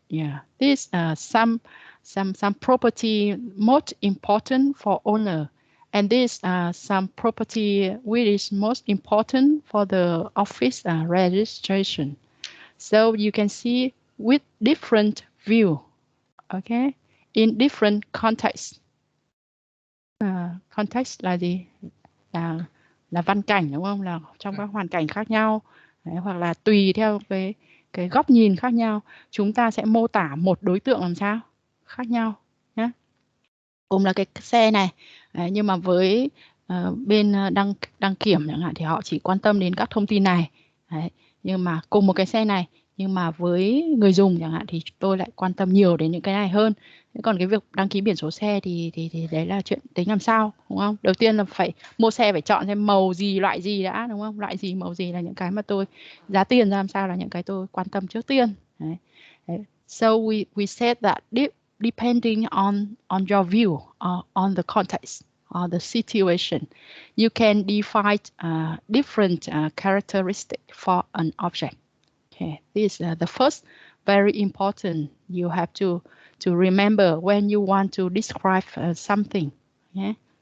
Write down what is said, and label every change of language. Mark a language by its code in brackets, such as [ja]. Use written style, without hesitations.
[en] Yeah, this some property most important for owner, and this some property which is most important for the office registration. So you can see with different view, okay, in different context. [vi] Context là gì? Là văn cảnh, đúng không? Là trong các hoàn cảnh khác nhau. Đấy, hoặc là tùy theo cái góc nhìn khác nhau, chúng ta sẽ mô tả một đối tượng làm sao khác nhau nhé. Cùng là cái xe này. Đấy, nhưng mà với bên đăng kiểm chẳng hạn thì họ chỉ quan tâm đến các thông tin này. Đấy, nhưng mà cùng một cái xe này, nhưng mà với người dùng chẳng hạn thì tôi lại quan tâm nhiều đến những cái này hơn. Còn cái việc đăng ký biển số xe thì đấy là chuyện tính làm sao, đúng không? Đầu tiên là phải mua xe, phải chọn xem màu gì, loại gì đã, đúng không? Loại gì, màu gì là những cái mà tôi, giá tiền ra làm sao là những cái tôi quan tâm trước tiên. Đấy. Đấy. [en] So we said that depending on your view, on the context, or the situation, you can define different characteristics for an object. Okay, this is the first very important. You have to remember when you want to describe something. Okay?